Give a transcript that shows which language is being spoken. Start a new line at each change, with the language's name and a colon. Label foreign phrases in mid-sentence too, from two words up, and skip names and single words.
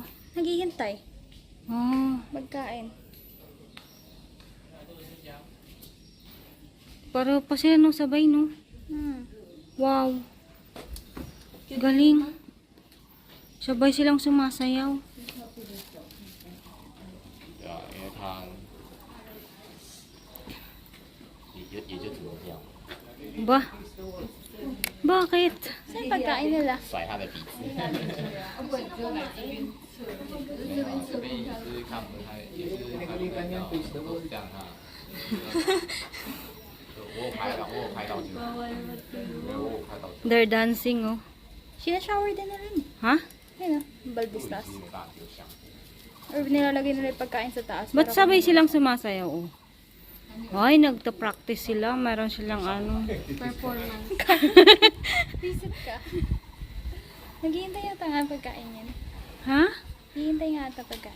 Filipino: Naghihintay. Oh, Magkain. para pa sila no, sabay no. Wow. Galing. Sabay silang sumasayaw.
Chinese: 对啊，因为它也就只能这样，
Filipino: Ba? Bakit? Saan pagkain nila?
Chinese: 甩它的鼻子。没有啊，这边也是看不太，也是看不太到，都是这样啊。我有拍到，我有拍到这个，对，我有拍到这个，
English: They're dancing oh.
Filipino: Sinashower din na rin. Ha? Ayun o, Baldistas.
Chinese: 是没办法丢香。
Filipino: Or nilalagay nila yung pagkain sa taas. Ba't sabay silang sumasayaw oh? Ay, nagta-practice sila. Meron silang ano. Performance. Visit ka. Naghihintay yata nga ang pagkain yan. Ha? Naghihintay nga ata pagkain.